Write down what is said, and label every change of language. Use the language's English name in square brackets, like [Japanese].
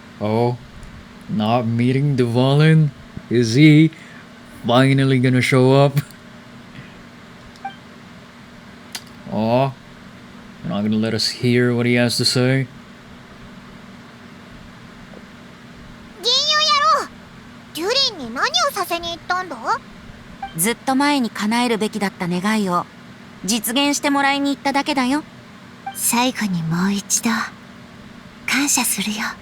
[English] Oh, not meeting Dvalin? Is he finally gonna show up? Oh, you're not gonna let us hear what he has to say? [Japanese] 銀融野郎、デュリンに何をさせに行ったんだ？ずっと前に叶えるべきだった願いを実現してもらいに行っただけだよ。最後にもう一度感謝するよ。